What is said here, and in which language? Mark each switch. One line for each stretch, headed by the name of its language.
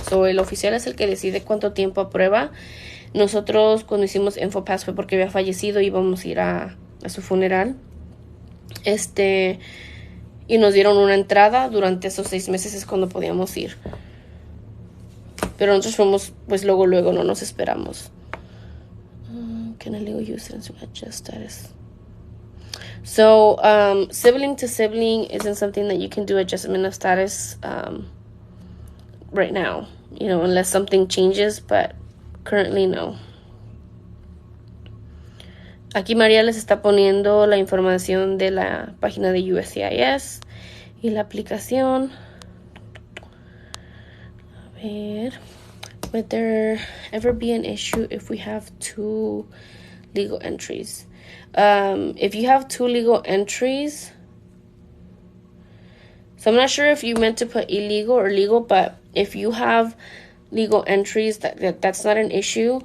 Spanish: El oficial es el que decide cuánto tiempo aprueba. Nosotros cuando hicimos InfoPass fue porque había fallecido y íbamos a ir a su funeral. Y nos dieron una entrada. Durante esos 6 meses es cuando podíamos ir. Pero nosotros fuimos, pues luego no nos esperamos.
English: Can a legal user adjust status? Sibling to sibling isn't something that you can do adjustment of status right now, unless something changes, but currently no.
Spanish: Aquí María les está poniendo la información de la página de USCIS y la aplicación. A ver.
English: Would there ever be an issue if we have 2 legal entries? If you have 2 legal entries, so I'm not sure if you meant to put illegal or legal, but if you have legal entries, that's not an issue.